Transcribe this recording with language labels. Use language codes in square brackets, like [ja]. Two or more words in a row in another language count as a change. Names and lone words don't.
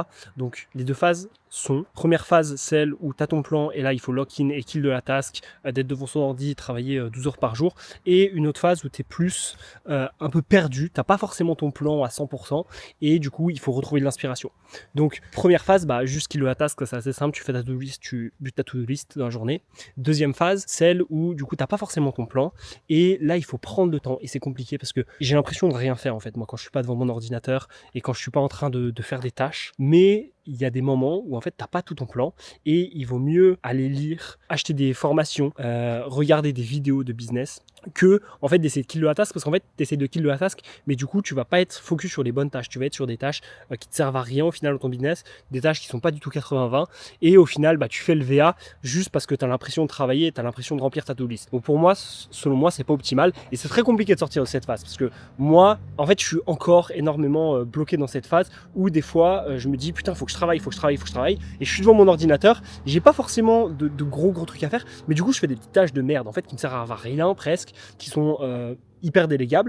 [fr] Donc les 2 phases sont, première phase, celle où tu as ton plan et là il faut lock-in et kill de la task, d'être devant son ordi, travailler 12 heures par jour, et une autre phase où tu es plus un peu perdu, tu n'as pas forcément ton plan à 100% et du coup il faut retrouver de l'inspiration. Donc première phase, juste kill de la task, c'est assez simple, tu fais ta [en] to-do list, [fr] tu butes ta [en] to-do list [fr] dans la journée. Deuxième phase, celle où du coup tu n'as pas forcément ton plan et là il faut prendre le temps et c'est compliqué parce que j'ai l'impression de rien faire en fait moi quand je suis pas devant mon ordinateur et quand je suis pas en train de faire des tâches, mais il y a des moments où en fait t'as pas tout ton plan et il vaut mieux aller lire, acheter des formations, regarder des vidéos de business que en fait d'essayer de kill la task, parce qu'en fait tu essaies de kill la task mais du coup tu vas pas être focus sur les bonnes tâches, tu vas être sur des tâches qui te servent à rien au final dans ton business, des tâches qui sont pas du tout 80-20 et au final tu fais le VA juste parce que tu as l'impression de travailler, tu as l'impression de remplir ta [en] to-do list. [fr] Donc pour moi, selon moi, c'est pas optimal et c'est très compliqué de sortir de cette phase parce que moi, en fait, je suis encore énormément bloqué dans cette phase où des fois, je me dis putain, faut que je travaille et je suis devant mon ordinateur, j'ai pas forcément de gros trucs à faire, mais du coup, je fais des petites tâches de merde en fait qui me servent à rien presque, qui sont hyper délégables.